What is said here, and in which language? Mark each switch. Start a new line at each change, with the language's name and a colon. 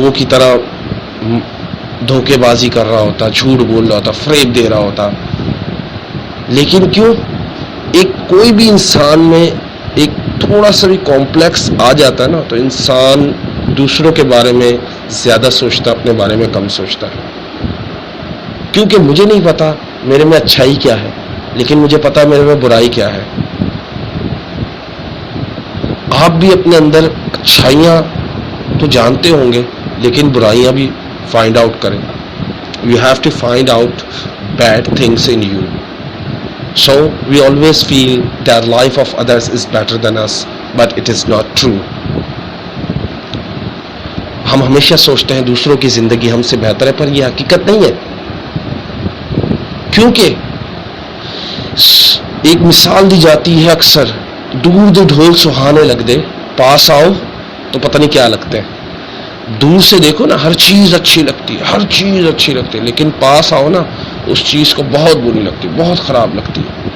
Urdu: طرح دھوکے بازی کر رہا ہوتا، جھوٹ بول رہا ہوتا، فریب دے رہا ہوتا، لیکن کیوں؟ کوئی بھی انسان میں ایک تھوڑا سا بھی کمپلیکس آ جاتا ہے نا تو انسان دوسروں کے بارے میں زیادہ سوچتا، اپنے بارے میں کم سوچتا ہے۔ کیونکہ مجھے نہیں پتا میرے میں اچھائی کیا ہے، لیکن مجھے پتا میرے میں برائی کیا ہے۔ آپ بھی اپنے اندر اچھائیاں تو جانتے ہوں گے، لیکن برائیاں بھی فائنڈ آؤٹ کریں۔
English: You have to find out bad things in you. So we always feel that life of others is better than us, but it is not true.
Urdu: ہم ہمیشہ سوچتے ہیں دوسروں کی زندگی ہم سے بہتر ہے، پر یہ حقیقت نہیں ہے۔ کیونکہ ایک مثال دی جاتی ہے اکثر،
Punjabi: دور دے ڈھول سہانے لگ دے،
Urdu: پاس آؤ تو پتہ نہیں کیا لگتا ہے۔ دور سے دیکھو نا ہر چیز اچھی لگتی ہے، ہر چیز اچھی لگتی ہے، لیکن پاس آؤ نا اس چیز کو بہت بری لگتی ہے، بہت خراب لگتی ہے،